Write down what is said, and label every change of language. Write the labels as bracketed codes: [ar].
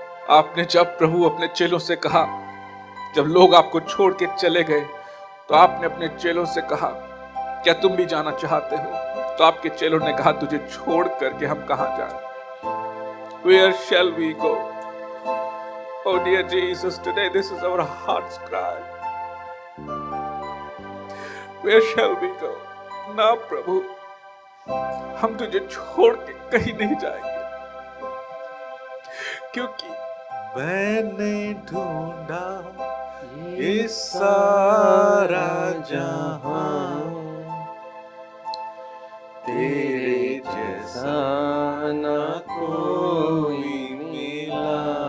[hi] आपने जब प्रभु अपने चेलों से कहा, जब लोग आपको छोड़ के चले गए, तो आपने अपने चेलों से कहा क्या तुम भी जाना चाहते हो? तो आपके चेलों ने कहा तुझे छोड़ करके हम कहां जाएं? [en] Where shall we go? Oh dear Jesus, today this is our heart's cry. Where shall we go? [hi] ना प्रभु, हम तुझे छोड़ के कहीं नहीं जाएंगे, क्योंकि मैंने ढूंढा ये सारा जहां, तेरे जैसा ना कोई मिला।